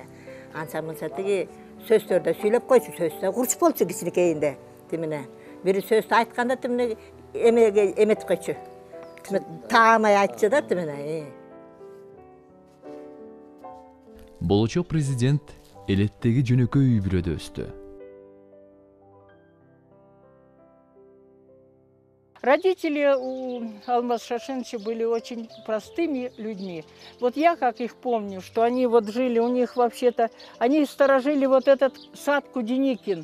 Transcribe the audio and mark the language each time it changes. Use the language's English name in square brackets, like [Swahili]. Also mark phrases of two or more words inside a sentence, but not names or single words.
[Kyrgyz] Анча мынча тиги сөздөрдө сүйлөп койчу, сөздө курч болчу кичинекейинде. Тимине бир сөздү айтканда тимине эметип койчу. Таамай айтчу да тимине. Болочок президент элеттеги жөнөкөй үй бүлөдө өстү. [Russian] Родители у Алмаза Шашеновича были очень простыми людьми. Вот я как их помню, что они вот жили, у них вообще-то, они сторожили вот этот сад Куденикин.